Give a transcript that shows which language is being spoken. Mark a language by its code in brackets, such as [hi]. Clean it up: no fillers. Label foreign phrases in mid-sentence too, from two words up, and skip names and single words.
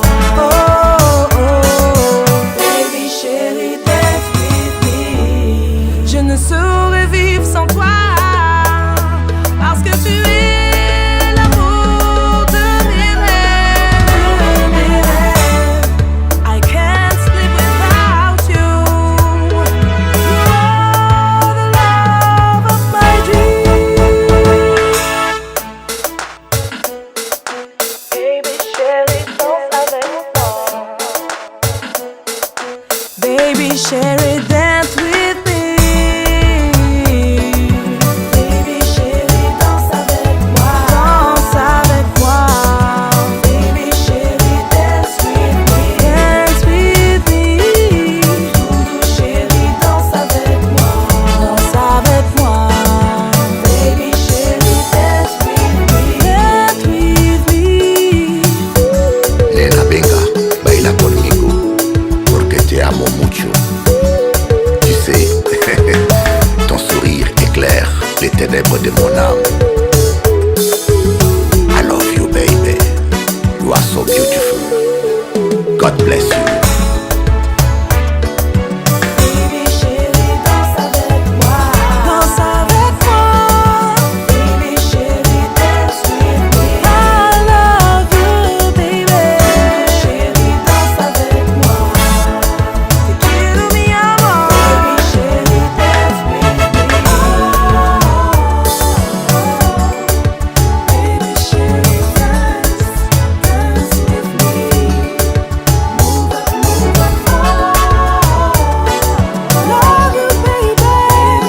[en] Oh, oh, baby, chérie, dance with me. [fr] Je ne saurais vivre sans toi, parce que tu es l'amour de mes rêves. [en] I can't sleep without you. You are the love of my dreams. Baby, [fr] chérie, danse avec moi. [en] Baby, chérie, dance with me. Baby, [fr] chérie, danse avec moi. Danse avec moi. [en] Baby, chérie, dance with me. Dance with me. [fr] Doudou, chérie, danse avec moi. Danse avec moi. [en] Baby, chérie, dance with me. Dance with me. [es] Nena, venga, baila conmigo, porque te amo mucho. [fr] Tu sais, ton sourire éclaire les ténèbres de mon âme. [en] I love you, baby. You are so beautiful. God bless you. Baby, [fr] chérie, danse avec moi. Danse avec moi. [en] Baby, chérie, dance with me. I love you, baby. [fr] Chérie, danse avec moi. [es] Te quiero, mi amor. [en] Baby, chérie, dance with me. Baby, chérie, dance with me. Move up, love you, baby.